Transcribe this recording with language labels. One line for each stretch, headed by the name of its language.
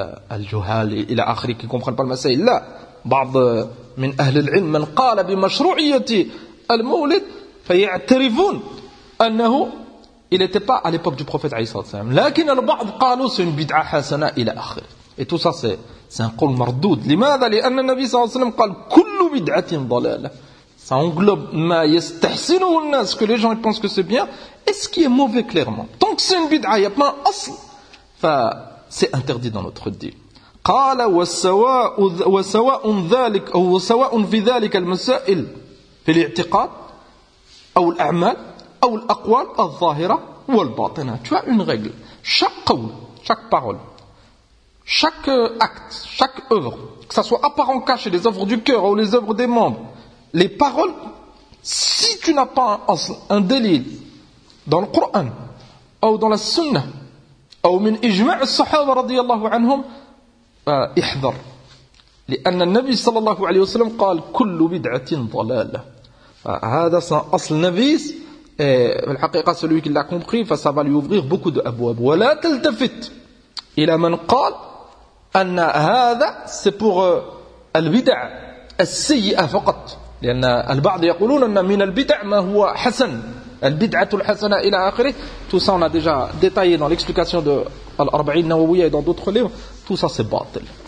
Arabic: al-juhal الى اخره
French: qui comprennent pas le masail
Arabic: لا بعض من اهل العلم من قال بمشروعيته al-mawlid فيعترفون انه
French: il était pas à l'époque du prophète
Arabic: عليه الصلاة والسلام لكن البعض قالوا
French: c'est une bid'a
Arabic: حسنة الى اخره
French: et tout ça c'est un qawl mardoud.
Arabic: لماذا لان النبي صلى الله عليه وسلم قال كل بدعه ضلاله.
French: Ça englobe
Arabic: ma yastahsinu an-nas,
French: que les gens ils pensent que c'est bien et ce qui est mauvais clairement. Tant que c'est une bid'a, il y a pas un asl. Fa c'est interdit dans notre din.
Arabic: قال وسواء ذلك او سواء في ذلك المسائل في الاعتقاد او الاعمال او الاقوال الظاهره والباطنه.
French: Tu as une règle. Chaque qawl, chaque parole, chaque acte, chaque œuvre, que ça soit apparent caché, les œuvres du cœur ou les œuvres des membres, les paroles, si tu n'as pas un délil dans le Coran ou dans la Sunna ou
Arabic: min ijma' as-sahaba radiyallahu anhum, ihdhar. لأن النبي صلى الله عليه وسلم قال كل بدعة ضلالة.
French: هذا c'est un asl navis et en fait celui qui l'a compris, ça va lui ouvrir beaucoup de abwab.
Arabic: ولا تلتفت إلى من قال أن هذا سبور البدع السيئة فقط لأن البعض يقولون أن من البدع ما هو حسن البدعة الحسنة إلى آخره
French: tout ça on a déjà détaillé dans l'explication de l'Arba'in Nawawiya et dans d'autres livres tout ça c'est
Arabic: باطل